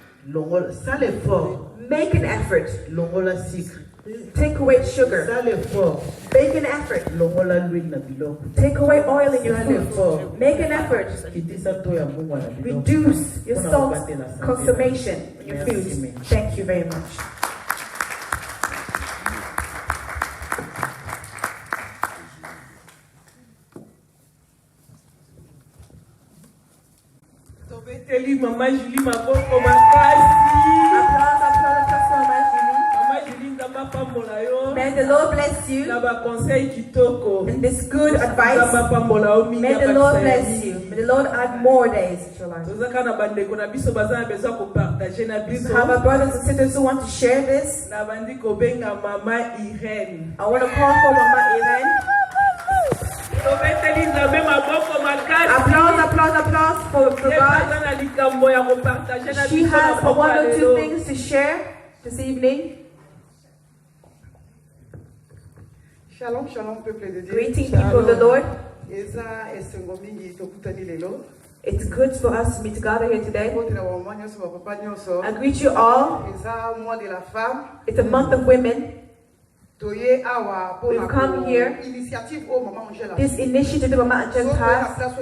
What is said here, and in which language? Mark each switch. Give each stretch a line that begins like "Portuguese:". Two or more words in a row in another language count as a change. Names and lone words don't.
English: Make an effort. Take away sugar. Make an effort. Take away oil in your food. Make an effort. Reduce your salt consumption in your food. Thank you very much.
Lingala: Mama Julie, maboko makasi.
English: May the Lord bless you. And this good advice. May the Lord bless you. May the Lord add more days to your life. We have our brothers and sisters who want to share this. I want to call for Mama Irene. Applause for God. She has one or two things to share this evening.
French: Shalom, shalom, peuple de Dieu.
English: Greeting people of the Lord. It's good for us to meet together here today. I greet you all. It's a month of women. We've come here. This initiative Mama Angel has.